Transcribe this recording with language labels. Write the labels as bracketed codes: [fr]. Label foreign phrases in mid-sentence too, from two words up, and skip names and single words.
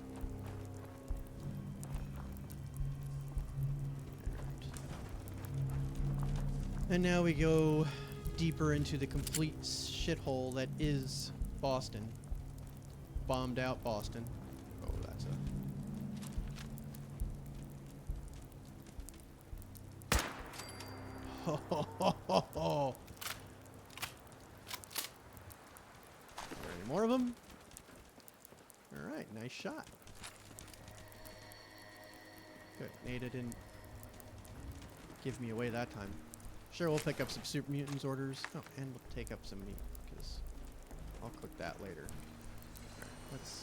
[en] And now we go deeper into the complete shithole that is Boston. Bombed out Boston. Oh, that's a... Ho, ho, ho, ho, ho. Are there any more of them? Alright, nice shot. Good. Nada didn't give me away that time. Sure, we'll pick up some super mutants orders. Oh, and we'll take up some meat, because I'll cook that later.